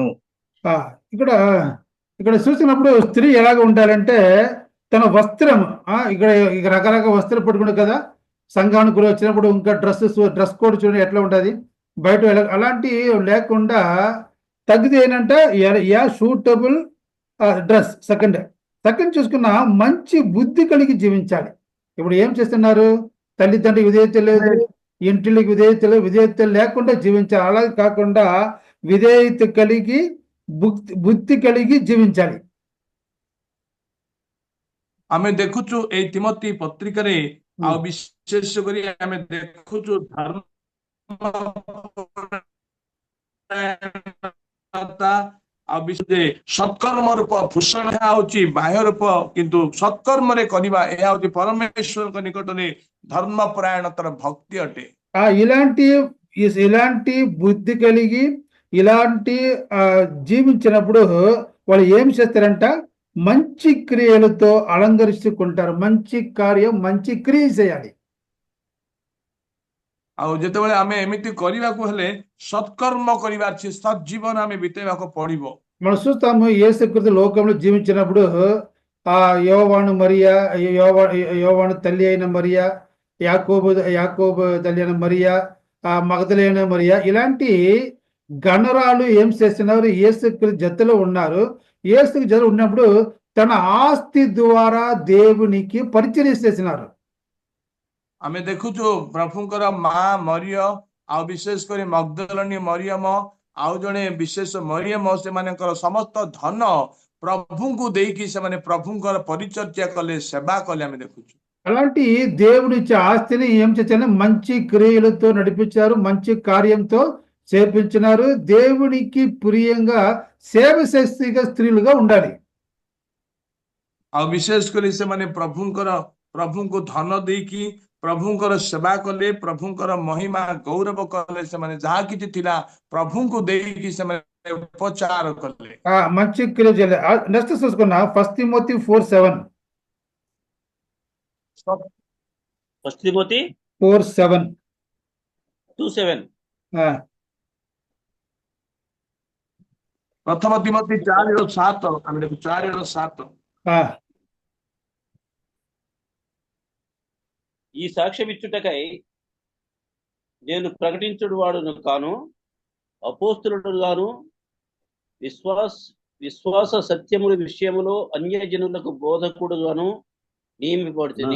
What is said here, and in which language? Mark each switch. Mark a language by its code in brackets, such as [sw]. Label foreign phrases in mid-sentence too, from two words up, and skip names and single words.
[te] ఇక్కడ ఇక్కడ చూసినప్పుడు స్త్రీ ఎలాగ ఉండాలంటే తన వస్త్రం ఇక్కడ రకరకాల వస్త్రం పట్టుకుంటు కదా, సంఘానికి వచ్చినప్పుడు ఇంకా [en] dress code [te] చూడండి ఎట్లా ఉంటుంది బయట, అలాంటి లేకుండా తగ్గితే ఏంటంటే [en] suitable dress. [te] సెకండ్ చూసుకున్న మంచి బుద్ధి కలిగి జీవించాలి. ఇప్పుడు ఏం చేస్తున్నారు? తల్లిదండ్రులకు విధేయత లేదు, ఇంటికి విధేయత లేకుండా జీవించాలి. అలాగే కాకుండా విధేయత కలిగి బుద్ధి కలిగి జీవించాలి. [or] ଆମେ ଦେଖୁଛୁ ଏଇ ତିମୋଥୀ ପତ୍ରିକାରେ ଆଉ ବିଶେଷ କରି ଆମେ ଦେଖୁଛୁ ଧର୍ମ ଆଉ ସତ୍କର୍ମ ରୂପ ଭୂଷଣ ହଉଛି ବାହ୍ୟ ରୂପ, କିନ୍ତୁ ସତ୍କର୍ମରେ କରିବା ଏହା ହଉଛି ପରମେଶ୍ୱରଙ୍କ ନିକଟରେ ଧର୍ମ ପରାୟଣତାର ଭକ୍ତି ଅଟେ. [te] ఇలాంటి బుద్ధి కలిగి ఇలాంటి జీవించినప్పుడు వాళ్ళు ఏం చేస్తారంట? మంచి క్రియలతో అలంకరించుకుంటారు. మంచి కార్యం మంచి క్రియ చేయాలి. [or] ଆଉ ଯେତେବେଳେ ଆମେ ଏମିତି କରିବାକୁ ହେଲେ ସତ୍କର୍ମ କରିବାର ଅଛି, ସଜ୍ଜୀବନ ଆମେ ବିତେଇବାକୁ ପଡିବ. [te] మనం చూస్తాము యేసుక్రీస్తు లోకంలో జీవించినప్పుడు యోవాను తల్లి అయిన మరియా, యాకోబు తల్లి అయిన మరియా, మగదలైన మరియా, ఇలాంటి గణరాలు ఏం చేస్తున్నారు? యేసుక్రీస్తు జతలో ఉన్నారు. యేసుక్రీస్తు జతలో ఉన్నప్పుడు తన ఆస్తి ద్వారా దేవునికి పరిచర్య చేసినారు. [or] ଆମେ ଦେଖୁଛୁ ପ୍ରଭୁଙ୍କର ମା ମରିୟ ଆଉ ବିଶେଷ କରି ମଗ୍ଦଲିନୀ ମରିୟମ ଆଉ ଜଣେ ବିଶେଷ ମରିୟମ, ସେମାନଙ୍କର ସମସ୍ତ ଧନ ప్రభువుకు ଦେଇକି ସେମାନେ ప్రభుଙ୍କର ପରିଚର୍ୟା କଲେ, ସେବା କଲେ ଆମେ ଦେଖୁଛୁ. [te] అలాంటి దేవుడిచ్చే ఆస్తిని ఏం చేశారు? మంచి క్రియలతో నడిపించారు, మంచి కార్యంతో చేపించినారు. దేవునికి ప్రియంగా సేవ చేసేగా స్త్రీలుగా ఉండాలి. [or] ଆଉ ବିଶେଷ କରି ସେମାନେ ପ୍ରଭୁଙ୍କୁ ଧନ ଦେଇକି ପ୍ରଭୁଙ୍କର ସେବା କଲେ, ପ୍ରଭୁଙ୍କର ମହିମା ଗୌରବ କଲେ. ସେମାନେ ଯାହା କିଛି ଥିଲା ପ୍ରଭୁଙ୍କୁ ଦେଇକି ସେମାନେ ଉପଚାର କଲେ. [te] మంచి క్రియ చేయాలి. నెక్స్ట్ చూసుకున్నా 1 తిమోతి 4:7. 1 తిమోతి 4:7. 2:7. [or] ପ୍ରଥମ ତିମୋଥୀ 4:7 ଆମେ ଦେଖୁ 4:7. [te] ఈ సాక్ష్యమిచ్చుటకై నేను ప్రకటించుడు వాడును కాను, అపోస్తులుడు గాను విశ్వాస సత్యముల విషయములో అన్యజనులకు బోధకుడుగాను నియమింపబడితిని.